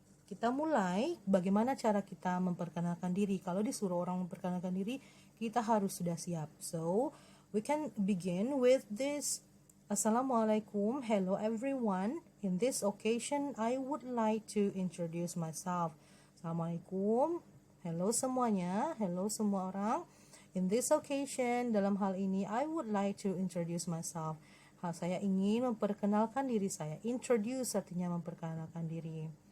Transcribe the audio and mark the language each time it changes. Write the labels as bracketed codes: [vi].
[id] Kita mulai bagaimana cara kita memperkenalkan diri. Kalau disuruh orang memperkenalkan diri, kita harus sudah siap. [en] So, we can begin with this. Assalamualaikum, hello everyone. In this occasion, I would like to introduce myself. [id] Assalamualaikum, hello semuanya, hello semua orang. [en] In this occasion, [id] dalam hal ini, [en] I would like to introduce myself. [id] Saya ingin memperkenalkan diri saya. Introduce artinya memperkenalkan diri.